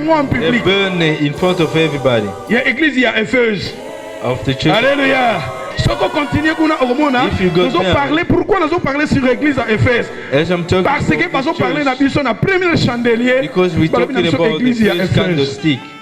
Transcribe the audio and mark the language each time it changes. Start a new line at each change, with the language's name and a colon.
English: They burn it in front of everybody.
French: Il y a l'église, il y a Éphèse.
English: Of the church.
French: Alléluia. Si on continue, nous allons parler. Pourquoi nous allons parler sur l'église à Éphèse? Parce que nous allons parler de la première chandelier.
English: Because we're talking about the first candlestick.